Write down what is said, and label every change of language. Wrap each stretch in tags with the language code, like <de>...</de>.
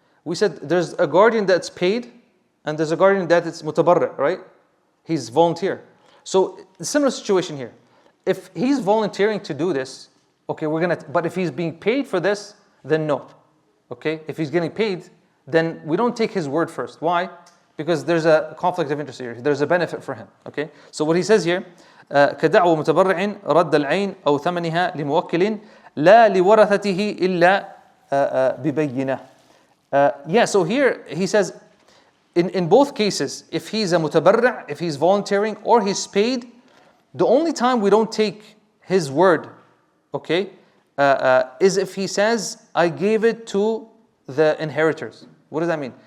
<en>We said there's a guardian that's paid and there's a guardian that it's mutabarra, right? He's volunteer. So similar situation here. If he's volunteering to do this, okay, but if he's being paid for this, then no. Okay? If he's getting paid, then we don't take his word first. Why? Because there's a conflict of interest here. There's a benefit for him. Okay? So what he says here,</en> <ar>كدعوى متبرع رد العين أو ثمنها لموكل لا لورثته إلا ببينة.</ar> <en>Yeah, so here he says, in both cases, if he's a mutabarra', if he's volunteering or he's paid, the only time we don't take his word, okay, is if he says, I gave it to the inheritors. What does that mean?</en>